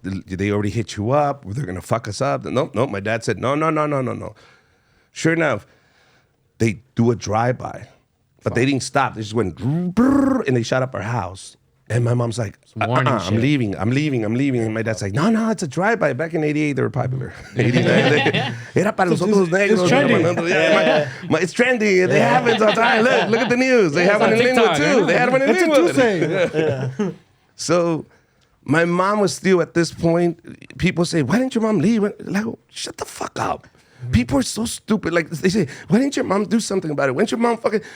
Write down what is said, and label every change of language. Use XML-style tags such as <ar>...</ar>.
<en>They already hit you up. They're going to fuck us up. No. My dad said, no. Sure enough, they do a drive-by. But they didn't stop. They just went, and they shot up our house. And my mom's like, I'm leaving. And my dad's like, no, it's a drive-by. Back in 88, they were popular.</en> <es>89, era para los otros negros.</es> <en>It's trendy. It's trendy. They have it all the time. Look at the news. They have one in Linwood, too. They had one in Linwood. So my mom was still, at this point, people say, why didn't your mom leave? Like, shut the fuck up. People are so stupid. Like, they say, why didn't your mom do something about it? Why didn't your mom fucking...</en>